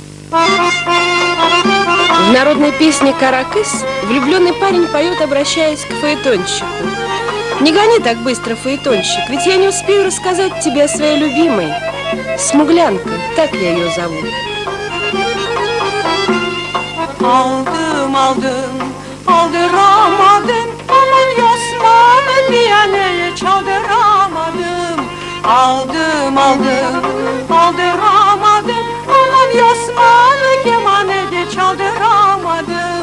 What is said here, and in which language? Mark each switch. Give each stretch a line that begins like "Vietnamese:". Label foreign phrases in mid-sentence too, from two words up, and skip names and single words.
Russian: В народной песне «Каракыс» влюбленный парень поет, обращаясь к фаэтонщику. Не гони так быстро, фаэтонщик, ведь я не успею рассказать тебе о своей любимой. Смуглянка, так я ее зову.
Turkish: Aldım aldım, aldıramadım. Aman Yosman'ı diyeneye çaldıramadım. Aldım aldım, aldıramadım. Aman Yosman'ı kemanede çaldıramadım.